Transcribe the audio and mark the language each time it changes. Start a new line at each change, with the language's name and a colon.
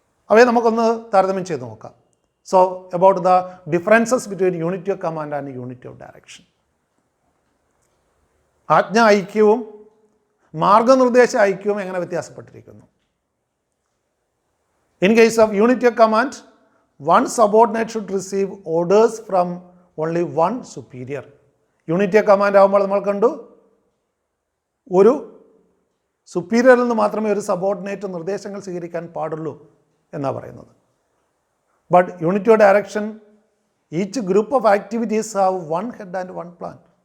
Malayalam: അവയെ നമുക്കൊന്ന് താരതമ്യം ചെയ്ത് നോക്കാം.
English: So about the differences between unity of command and unity of direction.
Malayalam: ആജ്ഞ ഐക്യവും മാർഗനിർദ്ദേശ ഐക്യവും എങ്ങനെ വ്യത്യാസപ്പെട്ടിരിക്കുന്നു?
English: In case of unity of command, one subordinate should receive orders from only one superior.
Malayalam: Unity of command ആകുമ്പോൾ നമ്മൾ കണ്ടു, ഒരു സുപ്പീരിയറിൽ നിന്ന് മാത്രമേ ഒരു സബോർഡിനേറ്റ് നിർദ്ദേശങ്ങൾ സ്വീകരിക്കാൻ പാടുള്ളൂ എന്നാണ് പറയുന്നത്.
English: But unity of direction, each group of activities have one head and one plan.